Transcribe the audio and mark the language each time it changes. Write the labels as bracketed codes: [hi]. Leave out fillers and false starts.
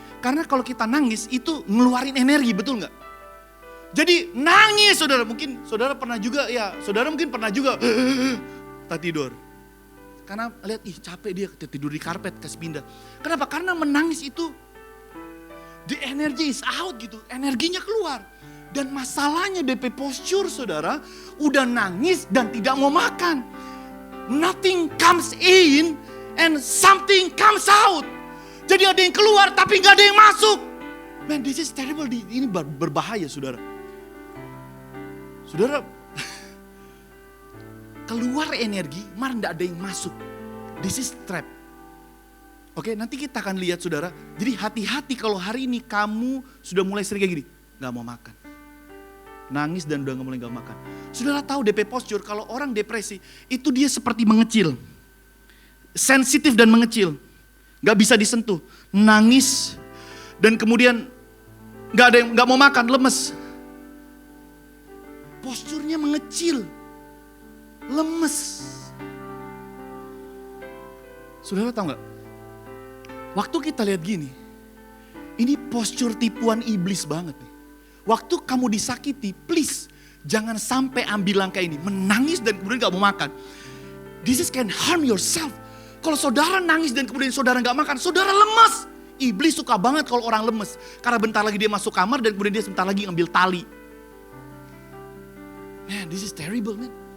[id] Karena kalau kita nangis itu ngeluarin energi, betul nggak? Jadi nangis saudara, mungkin saudara pernah juga ya, saudara mungkin pernah juga tak tidur. Karena lihat, capek dia tidur di karpet, kasih pindah. Kenapa? Karena menangis itu, [en] the energy is out [id] gitu, energinya keluar. Dan masalahnya DP posture saudara, udah nangis dan tidak mau makan. [en] Nothing comes in and something comes out. [id] Jadi ada yang keluar tapi gak ada yang masuk. [en] Man, this is terrible. [id] Ini berbahaya saudara. Saudara, keluar energi, malah gak ada yang masuk. [en] This is trap. [id] Oke, nanti kita akan lihat saudara. Jadi hati-hati kalau hari ini kamu sudah mulai sering kayak gini. Gak mau makan. Nangis dan udah mulai gak makan. Saudara tahu DP posture, kalau orang depresi, itu dia seperti mengecil. Sensitif dan mengecil. Gak bisa disentuh. Nangis dan kemudian gak mau makan, lemes. Posturnya mengecil. Lemes. Saudara tahu gak? Waktu kita lihat gini, ini postur tipuan iblis banget nih. Waktu kamu disakiti, please jangan sampai ambil langkah ini. Menangis dan kemudian gak mau makan. [en] This is can harm yourself. [id] Kalau saudara nangis dan kemudian saudara gak makan, saudara lemes. Iblis suka banget kalau orang lemes. Karena bentar lagi dia masuk kamar dan kemudian dia sebentar lagi ngambil tali. [en] Man, this is terrible man.